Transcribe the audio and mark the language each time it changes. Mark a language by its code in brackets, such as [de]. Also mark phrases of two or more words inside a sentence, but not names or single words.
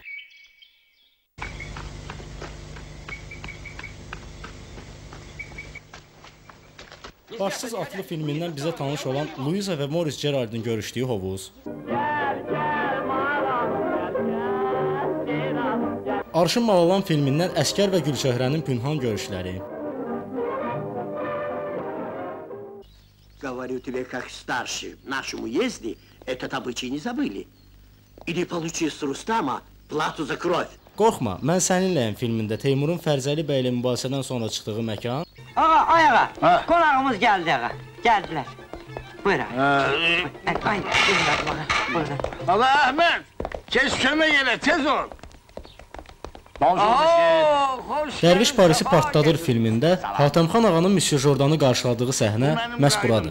[az] Başsız atlı filmindən bizə tanış olan Louisa və Maurice Gerard'ın görüşdüyü hovuz. Arşın Malalan filmindən Əskər və Gülçöhrənin pünhan görüşləri. [ru] Говорю тебе, как старший, в нашем уезде этот обычай не забыли. Или получи с Рустама плату за кровь. [az] Qorxma, mən səninləyəm filmində Teymurun Fərzəli bəy ilə mübahisədən sonra çıxdığı məkan. Ağa, ay ağa, qonağımız gəldi ağa, gəldilər. Buyur ağa. Allah Ahmet, kes kömək elə, tez ol. Dərviş Parisi partladır filmində Hatəmxan ağanın Müsyo Jordanı qarşıladığı səhnə məhz buradır.